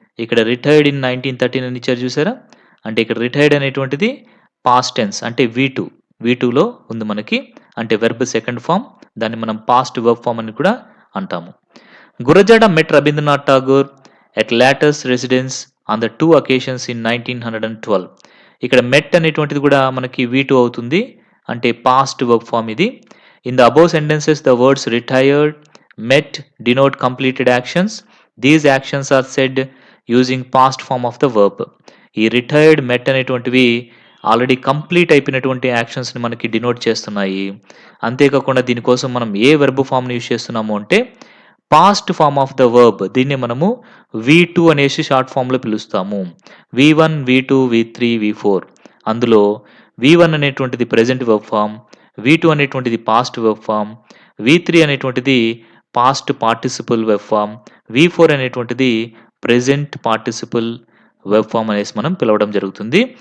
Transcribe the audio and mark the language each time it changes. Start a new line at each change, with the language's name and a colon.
Telugu: ఇక్కడ retired in 1913 అని ఇచ్చారు, చూసారా? అంటే ఇక్కడ రిటైర్డ్ అనేటువంటిది పాస్ట్ టెన్స్, అంటే V2లో ఉంది మనకి, అంటే వెర్బ్ సెకండ్ ఫామ్. దాన్ని మనం పాస్ట్ వర్బ్ ఫామ్ అని కూడా అంటాము.
English: Gurajada met Rabindranath Tagore at latest residence on the 2 occasions in 1912.
Telugu: ఇక్కడ met అనేటువంటిది కూడా మనకి V2 అవుతుంది, అంటే పాస్ట్ వర్బ్ ఫామ్ ఇది.
English: In the above sentences, the words retired, met denote completed actions. These actions are said using past form of the verb.
Telugu: ఈ retired, met అనేటువంటివి already complete అయిపోయినటువంటి యాక్షన్స్ని మనకి డినోట్ చేస్తున్నాయి. అంతేకాకుండా దీనికోసం మనం ఏ వెర్బ్ ఫామ్ని యూజ్ చేస్తున్నాము అంటే past form of the verb. దీన్ని మనము V2 అనేసి షార్ట్ ఫామ్లో పిలుస్తాము. V1, V2, V3, V4. అందులో V1 అనేటువంటిది ప్రెజెంట్ వర్బ్ ఫామ్, V2 అనేటువంటిది పాస్ట్ వర్బ్ ఫామ్, V3 అనేటువంటిది past participle web form, V4 అనేటువంటిది ప్రెజెంట్ పార్టిసిపల్ వెబ్ ఫామ్ అనేసి మనం పిలవడం జరుగుతుంది.